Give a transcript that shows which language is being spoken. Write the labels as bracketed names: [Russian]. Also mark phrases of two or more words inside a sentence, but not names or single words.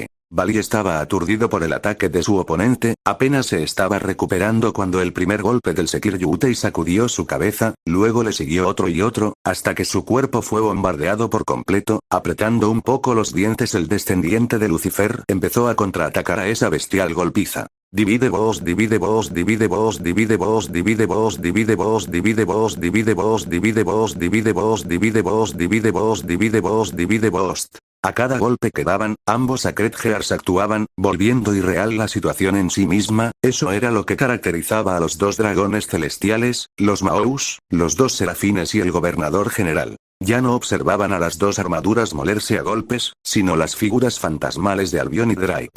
[Spanish] Bali estaba aturdido por el ataque de su oponente, apenas se estaba recuperando cuando el primer golpe del Sekiryutei sacudió su cabeza, luego le siguió otro y otro, hasta que su cuerpo fue bombardeado por completo. Apretando un poco los dientes, el descendiente de Lucifer empezó a contraatacar a esa bestial golpiza. Divide vos, divide vos, divide vos, divide vos, divide vos, divide vos, divide vos, divide vos, divide vos, divide vos, divide vos, divide vos, divide vos, divide vos. A cada golpe que daban, ambos Sacred-Gears actuaban, volviendo irreal la situación en sí misma. Eso era lo que caracterizaba a los dos dragones celestiales, los Maous, los dos serafines y el gobernador general. Ya no observaban a las dos armaduras molerse a golpes, sino las figuras fantasmales de Albion y Drake.